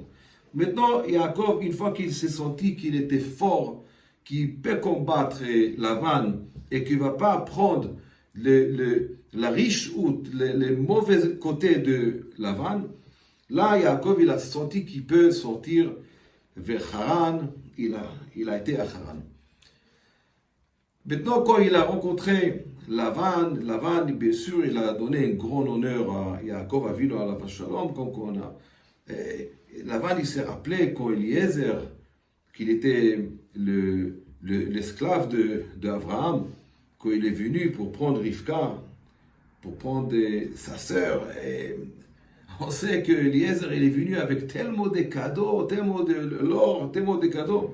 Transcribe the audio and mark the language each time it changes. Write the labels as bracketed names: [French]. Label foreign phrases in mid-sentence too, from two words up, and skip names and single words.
[French] Maintenant, Yaakov, une fois qu'il s'est senti qu'il était fort, qu'il peut combattre Lavan et qu'il ne va pas prendre la riche ou les mauvais côtés de Lavan, là, Yaakov, il a senti qu'il peut sortir vers Haran. Il a été à Haran. Maintenant, quand il a rencontré Lavan, bien sûr, il a donné un grand honneur à Yaakov Avinu [Hebrew] עליו השלום. [French] Lavan, il s'est rappelé quand Eliezer, qu'il était l'esclave d'Abraham, quand il est venu pour prendre Rivka, pour prendre sa sœur. Et on sait que Eliezer, il est venu avec tellement de cadeaux, tellement de l'or, tellement de cadeaux.